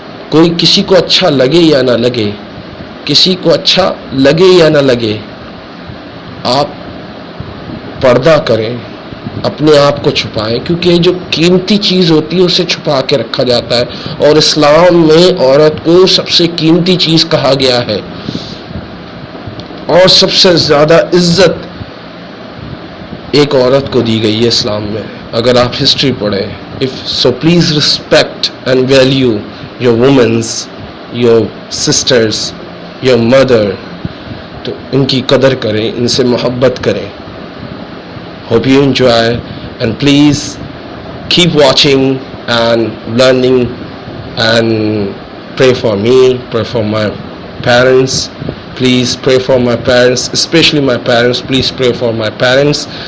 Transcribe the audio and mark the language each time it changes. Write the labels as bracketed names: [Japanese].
[Urdu] کوئی کسی کو اچھا لگے یا نہ لگے، کسی کو اچھا لگے یا نہ لگے، آپ پردہ کریں، اپنے آپ کو چھپائیں، کیونکہ جو قیمتی چیز ہوتی ہے اسے چھپا کے رکھا جاتا ہے، اور اسلام میں عورت کو سب سے قیمتی چیز کہا گیا ہے، اور سب سے زیادہ عزت ایک عورت کو دی گئی ہے اسلام میں. اگر آپ ہسٹری پڑھیں، [English] so please respect and value your women's, your sisters, your mother. [Urdu] تو ان کی قدر کریں، ان سے محبت کریں. [English] Hope you enjoy, and please keep watching and learning, and pray for me, pray for my parents. Please pray for my parents, especially my parents. Please pray for my parents.